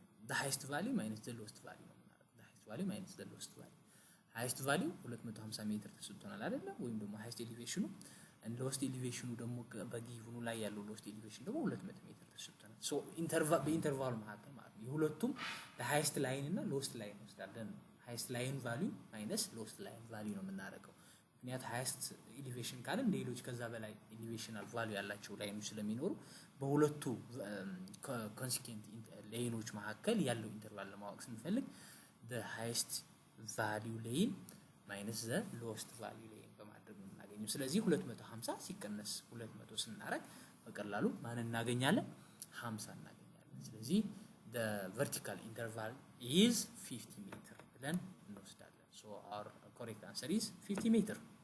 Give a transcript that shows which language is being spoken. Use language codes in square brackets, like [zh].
[en] the highest value minus the lowest value [am] ነው የምናደርገው። [en] the highest value minus the lowest value. [am] highest value 250 ሜትር ተሰጥቶናል አይደለ? ወይም ደግሞ highest elevation and lowest elevation ደግሞ በጊቭኑ ላይ ያለው lowest elevation ደግሞ 200 ሜትር ተሰጥቶናል። so በኢንተርቫል መካከል ማለት ነው የሁለቱም the highest line እና lowest line ወስዳለን። highest line value minus lowest line value ነው የምናደርገው። ምክንያቱም highest elevation ካለን ሌሎች ከዛ በላይ elevational value ያላቸው ላይኖች ስለሚኖሩ በሁለቱ consequent ላይኖች መካከል ያለው ኢንተርቫል ለማወቅ ስንፈልግ the highest value ላይን minus the lowest value ላይን በማድረግ ነው እናገኘው ስለዚህ 250 ሲቀነስ 200 ስናረግ በቀላሉ ማን እናገኛለን 50 እናገኛለን ስለዚህ the vertical interval is 50 meter ብለን እንወስዳለን [en] so our correct answer is 50 meter